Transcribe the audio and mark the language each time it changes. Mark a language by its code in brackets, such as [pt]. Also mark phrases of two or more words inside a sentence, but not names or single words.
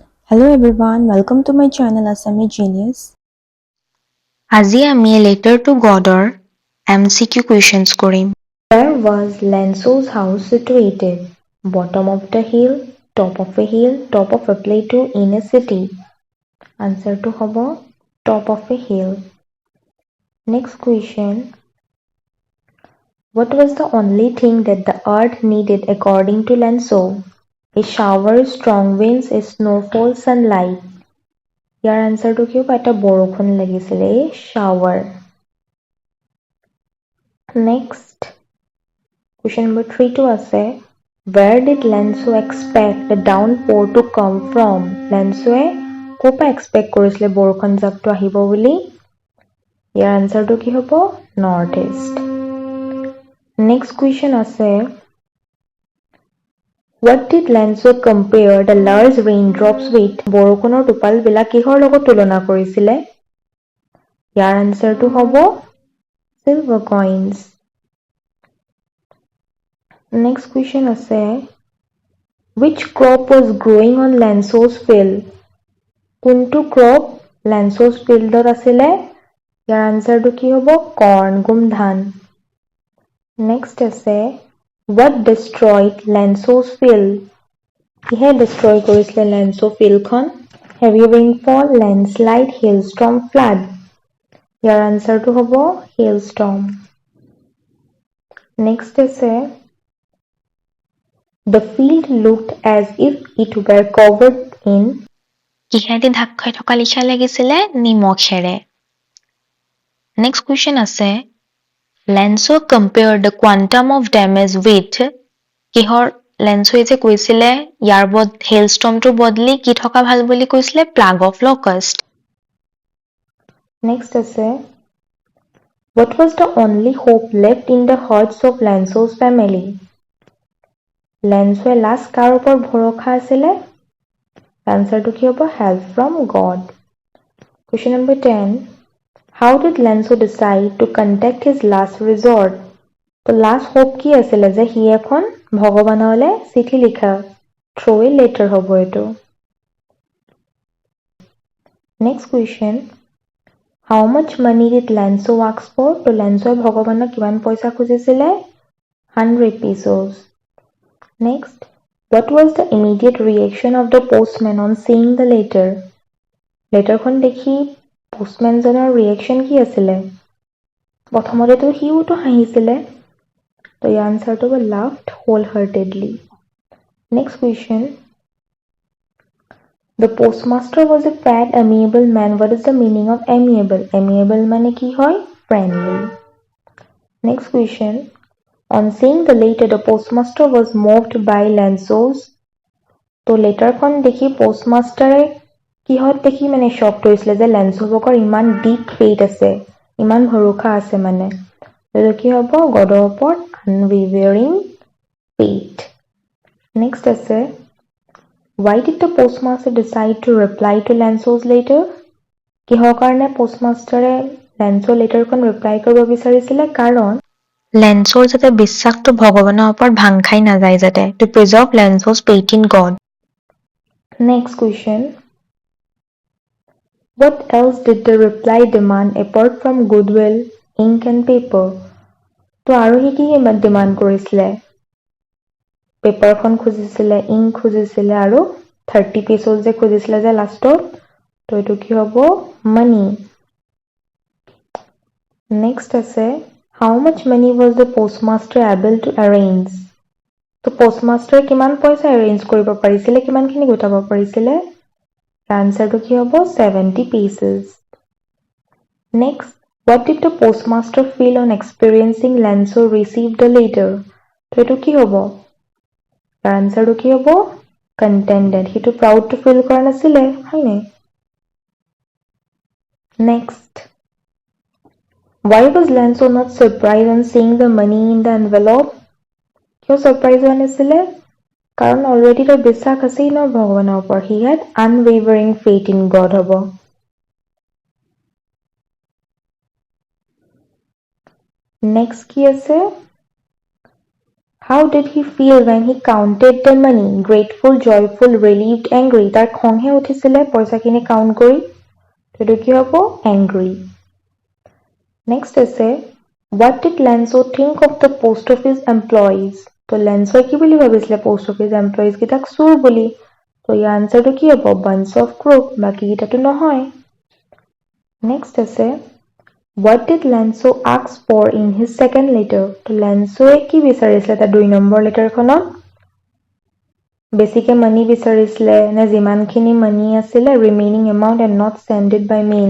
[en] Hello everyone, welcome to my channel Assamese Genius. [as] আজি আমি [en] letter to Godৰ [as] MCQ questions কৰিম। [en] Where was Lenso's house situated? Bottom of the hill, top of a hill, top of a plateau in a city. Answer [as] টো হ'ব [en] top of a hill. Next question. What was the only thing that the earth needed according to Lenso? A shower, strong winds, a snowfall, sunlight. Your answer to [as] কি এটা বৰষুণ লাগিছিলে shower. [en] Next. Question number 3 to আছে. Where did Lenso expect the downpour to come from? [as] Lensoe ক'ৰ পৰা expect কৰিছিলে বৰষুণ জাকটো আহিব বুলি? ইয়াৰ answerটো কি হ'ব? [en] North East. Next question আছে. What did Lenso compare the large raindrops with? [as] বৰষুণৰ টোপালবিলাক কিহৰ লগত তুলনা কৰিছিলে? ইয়াৰ answerটো হ'ব [en] silver coins. Next question আছে. Which crop was growing on Lenso's field? [as] কোনটো crop Lenso's fieldত আছিলে? ইয়াৰ answerটো কি হ'ব? Corn, গোম ধান. Next আছে. [en] What destroyed Lenso's field? [as] কিহে destroy কৰিছিলে Lenso fieldখন? [en] Heavy rainfall, landslide, hailstorm, flood. [as] ইয়াৰ answerটো হ'ব hailstorm. Next আছে. [en] The field looked as if it were covered in [as] কিহেদি ঢাক খাই থকা লিখা লাগিছিলে নিমখেৰে। [en] Next question [as] আছে [en] Lenso compared the quantum of damage with [as] কিহৰ Lensoয়ে যে কৈছিলে ইয়াৰ hailstormটোৰ বদলি কি থকা ভাল বুলি কৈছিলে [en] plague of locust. Next আছে What was the only hope left in the hearts of Lenso's family? [as] Lensoe last কাৰ ওপৰত ভৰসা আছিলে? Answerটো কি হ'ব? [en] Help from God. Question number 10. How did Lenso decide to contact his last resort? [as] তো last hope কি আছিলে যে সি এখন ভগৱানলৈ চিঠি লিখা [en] through a letter [as] হ'ব এইটো. [en] Next question. How much money did Lenso ask for? [as] তো Lensoe ভগৱানক কিমান পইচা খুজিছিলে? 100 pesos. [en] Next. What was the immediate reaction of the postman on seeing the letter? [as] লেটাৰখন দেখি postmanজনৰ reaction কি আছিলে? প্ৰথমতেতো সিওতো হাঁহিছিলে. তো ইয়াৰ answerটো হ'ব [en] laughed wholeheartedly. Next question. The postmaster was a fat, amiable man. What is the meaning of amiable? [as] Amiable মানে কি হয়? [en] Friendly. Next question. On seeing the letter, the postmaster was moved by Lenso's. [as] তো লেটাৰখন দেখি postmasterয়ে কিহত দেখি মানে shocked হৈছিলে যে Lenso'ৰ ইমান [en] deep faith [as] আছে, ইমান ভৰসা আছে মানে. এইটো কি হ'ব? Godৰ ওপৰত [en] unwavering faith. Next আছে Why did the postmaster decide to reply to Lenso's letter? [as] কিহৰ কাৰণে postmasterয়ে Lenso's letterখন reply কৰিব বিচাৰিছিলে? কাৰণ Lensoৰ যাতে বিশ্বাসটো ভগৱানৰ ওপৰত ভাং খাই নাযায় যাতে [en] to preserve Lenso's faith in God. Next question. What else did the reply demand apart from goodwill, ink and paper? [as] তো আৰু কি demand কৰিছিলে? পেপাৰখন খুজিছিলে, ink খুজিছিলে আৰু 30 pesos যে খুজিছিলে যে লাষ্টত তো এইটো কি হ'ব? [en] Money. Next আছে How much money was the postmaster able to arrange? [as] তো postmaster কিমান পইচা arrange কৰিব পাৰিছিলে? কিমানখিনি গোটাব পাৰিছিলে? Answerটো কি হ'ব? [en] 70 pieces. Next, what did the postmaster feel on experiencing Lenso received the letter? [as] তো এইটো কি হ'ব? Answerটো কি হ'ব? Contented. সিটো [en] proud to feel [as] কৰা নাছিলে, হয়নে? [en] Next. Why was Lenso not surprised on seeing the money in the envelope? [as] কিয় surprise হোৱা নাছিলে? কাৰণ already তাৰ বিশ্বাস আছেই ন ভগৱানৰ ওপৰত. [en] He had unwavering faith in God হ'ব. [as] Next কি আছে? [en] How did he feel when he counted the money? Grateful, joyful, relieved, angry. [as] তাৰ খংহে উঠিছিলে পইচাখিনি কাউণ্ট কৰি। সেইটো কি হ'ব? [en] Angry. Next আছে, what did Lanzo think of the post office employees? [as] তো লেন্সই কি বুলি ভাবিছিলে [en] post office employees [as] কেইটাক চোৰ বুলি। তো ইয়াৰ আনসাৰটো কি হ'ব? [en] Bunch of crook. [as] বাকী কেইটাটো নহয়। Next আছে, [en] what did Lanzo ask for in his second letter? [as] তো লেন্সয়ে কি বিচাৰিছিলে তাৰ 2 নম্বৰ লেটাৰখনত? বেছিকে মানি বিচাৰিছিলে নে যিমানখিনি মানি আছিলে [en] remaining amount and not send it by mail.